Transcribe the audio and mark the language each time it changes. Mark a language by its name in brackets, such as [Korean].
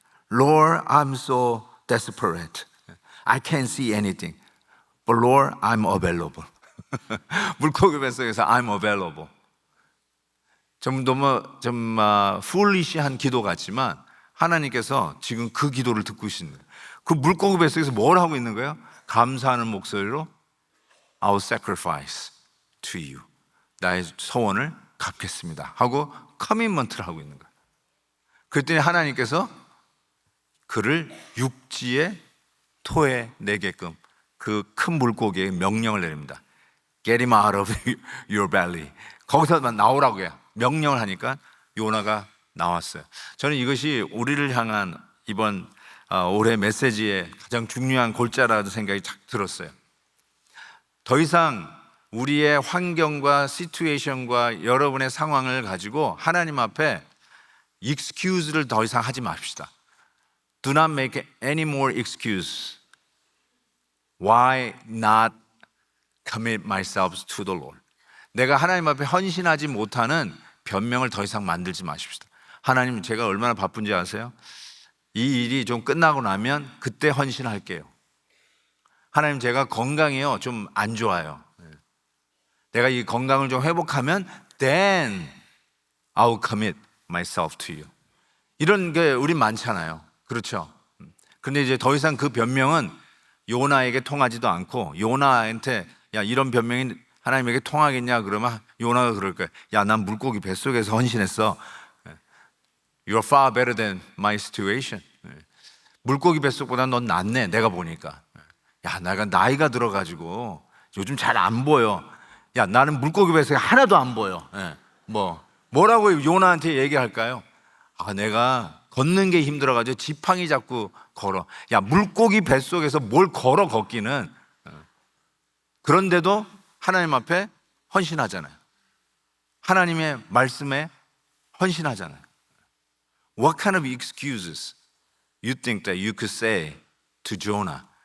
[English] Lord, I'm so desperate. I can't see anything. But Lord, I'm available. [Korean] 물고기 뱃속에서 [English] I'm available. [Korean] 좀 foolish한 기도 같지만 하나님께서 지금 그 기도를 듣고 계신 거예요. 그 물고기 뱃속에서 뭘 하고 있는 거예요? 감사하는 목소리로 [English] I will sacrifice to you. [Korean] 나의 소원을 갚겠습니다 하고 커밋먼트를 하고 있는 거예요. 그랬더니 하나님께서 그를 육지의 토에 내게끔 그 큰 물고기에 명령을 내립니다. [English] Get him out of your belly. [Korean] 거기서만 나오라고 해요. 명령을 하니까 요나가 나왔어요. 저는 이것이 우리를 향한 이번 올해 메시지의 가장 중요한 골자라는 생각이 딱 들었어요. 더 이상 우리의 환경과 시츄에이션과 여러분의 상황을 가지고 하나님 앞에 excuse를 더 이상 하지 맙시다. [English] Do not make any more excuse. Why not commit myself to the Lord? [Korean] 내가 하나님 앞에 헌신하지 못하는 변명을 더 이상 만들지 마십시다. 하나님, 제가 얼마나 바쁜지 아세요? 이 일이 좀 끝나고 나면 그때 헌신할게요. 하나님, 제가 건강이요 좀 안 좋아요. 내가 이 건강을 좀 회복하면 [English] then I will commit myself to you. [Korean] 이런 게 우리 많잖아요. 그렇죠? 근데 이제 더 이상 그 변명은 요나에게 통하지도 않고, 요나한테 야, 이런 변명이 하나님에게 통하겠냐 그러면 요나가 그럴 거야. 야, 난 물고기 뱃속에서 헌신했어. [English] You're far better than my situation. [Korean] 물고기 뱃속보다 넌 낫네, 내가 보니까. 야, 내가 나이가 들어가지고 요즘 잘 안 보여. 야, 나는 물고기 뱃속에 하나도 안 보여. 뭐라고 요나한테 얘기할까요? 내가 걷는 게 힘들어가지고 지팡이 잡고 걸어. 야, 물고기 뱃속에서 뭘 걸어 걷기는. 그런데도 하나님 앞에 헌신하잖아요. 하나님의 말씀에 헌신하잖아요. [English] What kind of excuses you think that you could say to Jonah?